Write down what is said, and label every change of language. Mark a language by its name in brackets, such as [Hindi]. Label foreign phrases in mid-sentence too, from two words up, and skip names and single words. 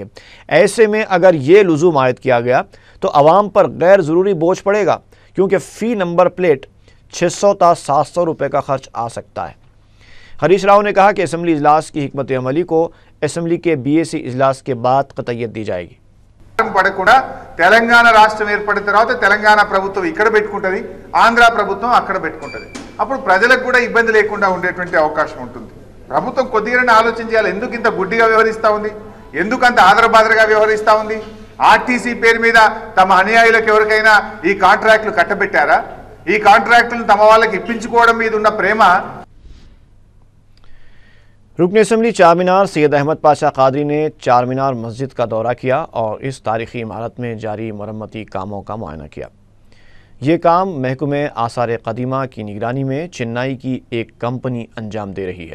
[Urdu] ایسے میں اگر یہ لزوم عائد کیا گیا تو عوام پر غیر ضروری بوجھ پڑے گا کیونکہ فی نمبر پلیٹ 600 تا 700 روپے کا خرچ آ سکتا ہے۔ ہریش راؤ نے کہا کہ اسمبلی اجلاس کی حکمت عملی کو اسمبلی کے BAC اجلاس کے بعد قطعیت دی جائے گی۔ [Telugu] పడకుండా తెలంగాణ రాష్ట్రం ఏర్పడిన తర్వాత తెలంగాణ ప్రభుత్వం ఇక్కడ పెట్టుకుంటది, ఆంధ్ర ప్రభుత్వం అక్కడ పెట్టుకుంటది. అప్పుడు ప్రజలకు కూడా ఇబ్బంది లేకుండా ఉండేటువంటి అవకాశం ఉంటుంది. ప్రభుత్వం కొద్దిగానే ఆలోచన చేయాలి. ఎందుకు ఇంత గుడ్డిగా వ్యవహరిస్తా ఉంది, ఎందుకు అంత ఆదరబాదరగా వ్యవహరిస్తా ఉంది? ఆర్టీసీ పేరు మీద తమ అనుయాయులకు ఎవరికైనా ఈ కాంట్రాక్టులు కట్టబెట్టారా? ఈ కాంట్రాక్టులను తమ వాళ్ళకి ఇప్పించుకోవడం మీద ఉన్న ప్రేమ। [Urdu] رکن اسمبلی چارمینار سید احمد پاشا قادری نے چارمینار مسجد کا دورہ کیا اور اس تاریخی عمارت میں جاری مرمتی کاموں کا معائنہ کیا۔ یہ کام محکمہ آثار قدیمہ کی نگرانی میں چنئی کی ایک کمپنی انجام دے رہی ہے۔